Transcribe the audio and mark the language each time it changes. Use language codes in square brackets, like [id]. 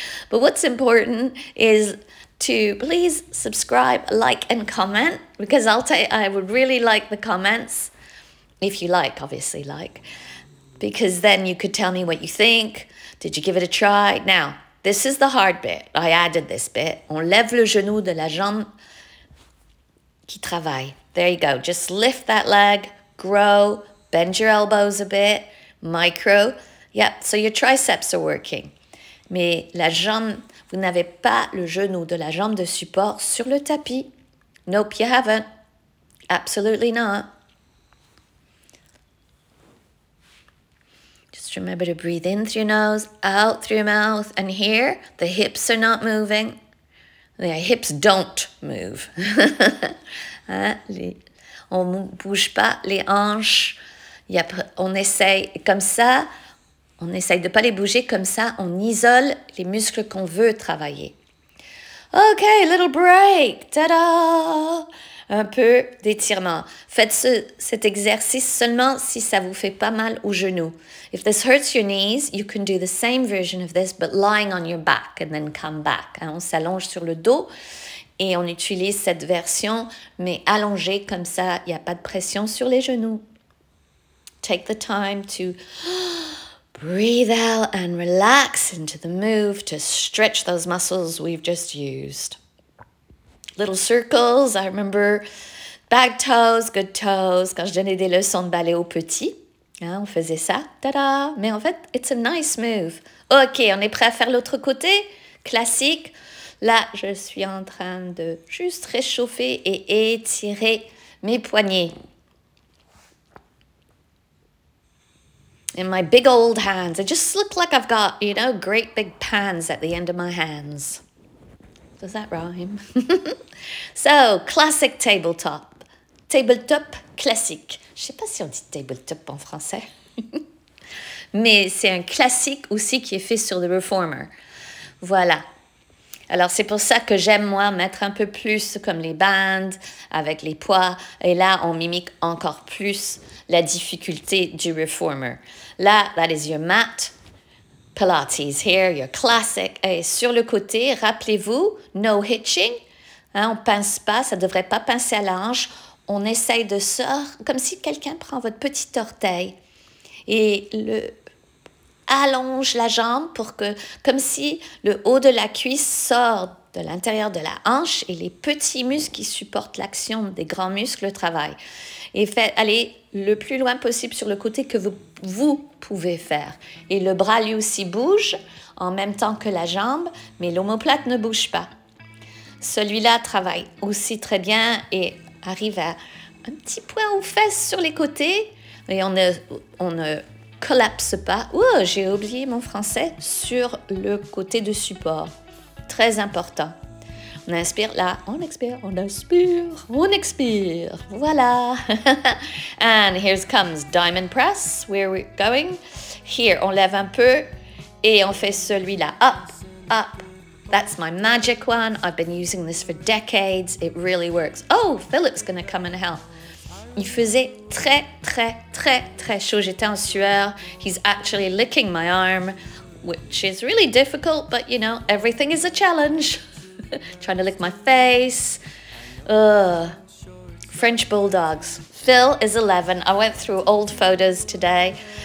[en] But what's important is to please subscribe, like, and comment, because I would really like the comments, if you like, obviously like, because then you could tell me what you think. Did you give it a try? Now, this is the hard bit. I added this bit. [fr] On lève le genou de la jambe qui travaille. [en] There you go. Just lift that leg, grow, bend your elbows a bit, micro. Yep, so your triceps are working. [fr] Mais la jambe, vous n'avez pas le genou de la jambe de support sur le tapis. [en] Nope, you haven't. Absolutely not. Just remember to breathe in through your nose, out through your mouth. And here, the hips are not moving. The hips don't move. [fr] On ne bouge pas les hanches. On essaye comme ça. On essaye de ne pas les bouger comme ça. On isole les muscles qu'on veut travailler. [en] OK, little break. Ta-da! [fr] Un peu d'étirement. Faites cet exercice seulement si ça vous fait pas mal aux genoux. [en] If this hurts your knees, you can do the same version of this, but lying on your back and then come back. [fr] On s'allonge sur le dos et on utilise cette version, mais allongée comme ça, il n'y a pas de pression sur les genoux. [en] Take the time to breathe out and relax into the move to stretch those muscles we've just used. Little circles. I remember bag toes, good toes. [fr] Quand je donnais des leçons de ballet aux petits, on faisait ça. Tada! Mais en fait, [en] it's a nice move. [fr] OK, on est prêt à faire l'autre côté? Classique. Là, je suis en train de juste réchauffer et étirer mes poignets. [en] In my big old hands. I just look like I've got, you know, great big pans at the end of my hands. Does that rhyme? So, classic tabletop. [fr] Tabletop classique. Je ne sais pas si on dit tabletop en français. Mais c'est un classique aussi qui est fait sur le reformer. Voilà. Alors, c'est pour ça que j'aime, moi, mettre un peu plus comme les bandes avec les poids. Et là, on mimique encore plus la difficulté du reformer. [en] Là, that is your mat. Pilates here, your classic. [fr] Et sur le côté, rappelez-vous, [en] no hitching. [fr] On ne pince pas, ça ne devrait pas pincer à la hanche. On essaye de sortir, comme si quelqu'un prend votre petit orteil et allonge la jambe pour que, comme si le haut de la cuisse sort de l'intérieur de la hanche et les petits muscles qui supportent l'action des grands muscles travaillent. Et allez le plus loin possible sur le côté que vous pouvez faire. Et le bras lui aussi bouge en même temps que la jambe, mais l'omoplate ne bouge pas. Celui-là travaille aussi très bien et arrive à un petit point aux fesses sur les côtés. Et on ne collapse pas. Ouh, j'ai oublié mon français, sur le côté de support. Très important. On inspire là, on expire, on inspire, on expire. Voilà. [en] And here comes diamond press. Where we're going. Here, [fr] on lève un peu et on fait celui-là. [en] Up, up. That's my magic one. I've been using this for decades. It really works. Oh, Philip's going to come and help. [fr] Il faisait très, très, très, très chaud. J'étais en sueur. [en] He's actually licking my arm, which is really difficult, but you know, everything is a challenge. Trying to lick my face. French bulldogs. Phil is 11. I went through old photos today.